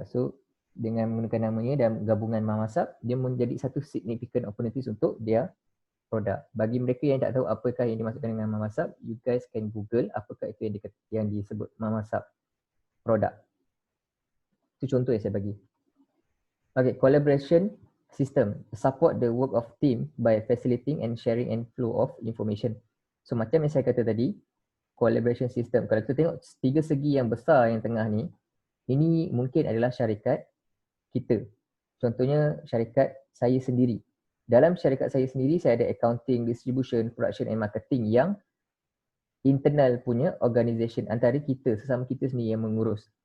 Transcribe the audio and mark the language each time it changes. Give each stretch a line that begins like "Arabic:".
Malay: So dengan menggunakan namanya dan gabungan Mamasap, dia menjadi satu significant opportunities untuk dia produk. Bagi mereka yang tak tahu apakah yang dimaksudkan dengan mamasab,
English: you guys can Google
Malay: apakah itu yang disebut mamasab produk. Itu contoh yang saya bagi.
English: Okay, collaboration system support the work of team by facilitating and sharing and flow of information.
Malay: So macam yang saya kata tadi, collaboration system. Kalau kita tengok tiga segi yang besar yang tengah ni, ini mungkin adalah syarikat kita. Contohnya syarikat saya sendiri. Dalam syarikat saya sendiri, saya ada accounting, distribution, production and marketing yang internal punya organisation antara kita, sesama kita sendiri yang mengurus.